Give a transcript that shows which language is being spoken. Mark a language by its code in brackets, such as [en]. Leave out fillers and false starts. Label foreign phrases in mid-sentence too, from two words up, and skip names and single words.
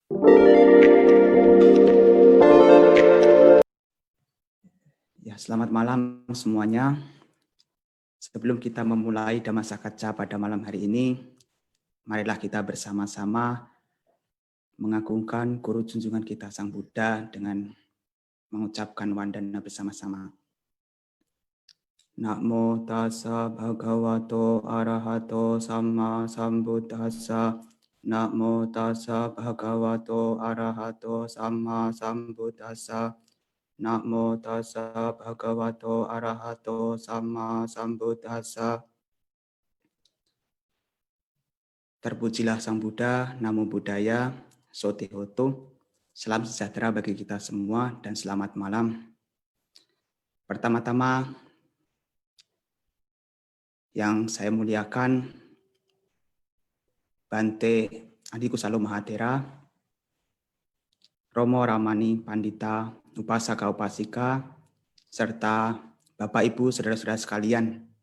[id] Ya, selamat malam semuanya. Sebelum kita memulai Dhammasakacca pada malam hari ini, marilah kita bersama-sama mengagungkan guru junjungan kita Sang Buddha dengan mengucapkan wandana bersama-sama. [pi] Namo tassa bhagavato arahato samma sambuddhassa. Namo tassa bhagavato arahato samma sambuddhassa. Namo tassa bhagavato arahato samma sambuddhassa. [id] Terpujilah Sang Buddha, Namo Buddhaya, Sote Hoto. Salam sejahtera bagi kita semua dan selamat malam. Pertama-tama yang saya muliakan Bante Adi Kusalo Mahatera, Romo Ramani Pandita, Upasaka Upasika, serta Bapak Ibu saudara-saudara sekalian.